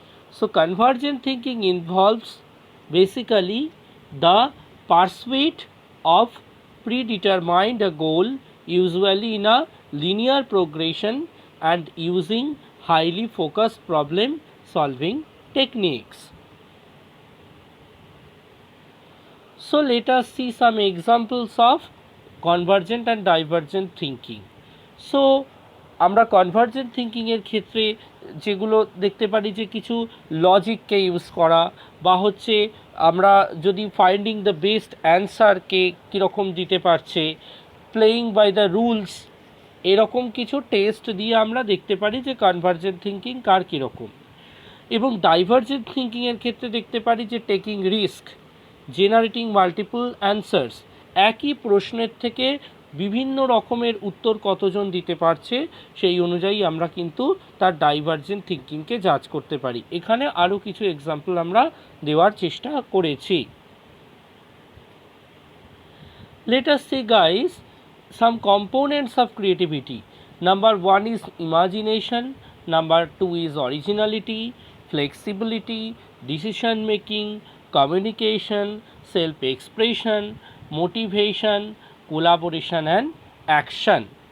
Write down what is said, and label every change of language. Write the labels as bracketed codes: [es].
[en] So convergent thinking involves basically the pursuit of predetermined a goal, usually in a linear progression, and using highly focused problem solving techniques. So let us see some examples of convergent and divergent thinking. [bn] So আমরা convergent থিঙ্কিংয়ের ক্ষেত্রে যেগুলো দেখতে পারি যে কিছু লজিককে use করা বা হচ্ছে আমরা যদি ফাইন্ডিং দ্য বেস্ট অ্যান্সারকে কীরকম দিতে পারছে, [en] playing by the rules, [bn] এরকম কিছু টেস্ট দিয়ে আমরা দেখতে পারি যে কনভার্জেন্ট থিঙ্কিং কার কীরকম। এবং ডাইভার্জেন্ট থিঙ্কিংয়ের ক্ষেত্রে দেখতে পারি যে [en] taking risk, generating multiple answers, [bn] একই প্রশ্নের থেকে বিভিন্ন রকমের উত্তর কতজন দিতে পারছে সেই অনুযায়ী আমরা কিন্তু তার ডাইভার্জেন্ট থিঙ্কিংকে জাজ করতে পারি। এখানে আরও কিছু এক্সাম্পল আমরা দেওয়ার চেষ্টা করেছি। [en] Let us see guys some components of creativity. Number 1 is imagination, number 2 is originality, flexibility, decision making, communication, self-expression, motivation, collaboration and action.